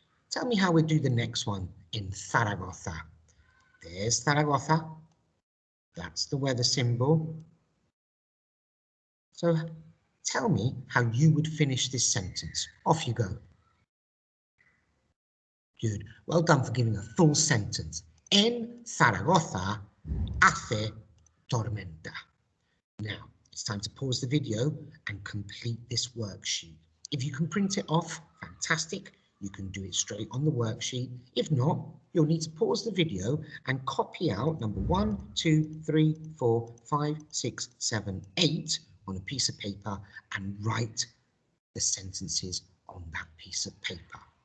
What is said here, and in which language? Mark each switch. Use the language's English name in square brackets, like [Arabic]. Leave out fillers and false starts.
[English] Tell me how we do the next one in Zaragoza. There's Zaragoza. That's the weather symbol. So tell me how you would finish this sentence. Off you go. Good. Well done for giving a full sentence. [Spanish] En Zaragoza hace tormenta. [English] Now, it's time to pause the video and complete this worksheet. If you can print it off, fantastic. You can do it straight on the worksheet. If not, you'll need to pause the video and copy out number 1, 2, 3, 4, 5, 6, 7, 8 on a piece of paper and write the sentences on that piece of paper.